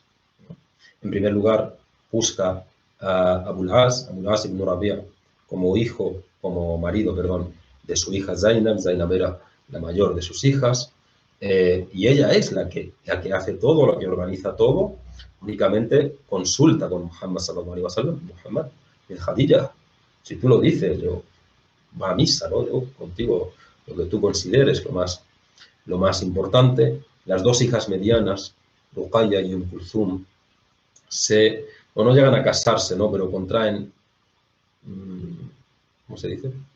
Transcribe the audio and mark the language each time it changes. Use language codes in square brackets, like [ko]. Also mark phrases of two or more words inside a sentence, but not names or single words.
[es] En primer lugar, busca a Abul As ibn Rabi'a como marido, de su hija Zainab. Zainab era la mayor de sus hijas, y ella es la que hace todo, la que organiza todo. Únicamente consulta con Muhammad [ar] صلى الله عليه وسلم. [es] Muhammad, Khadija, si tú lo dices, yo va a misa, ¿no? Yo contigo, lo que tú consideres lo más importante. Las 2 hijas medianas, Ruqayya y Kulthum, no llegan a casarse, ¿no? Pero contraen, ¿cómo se dice?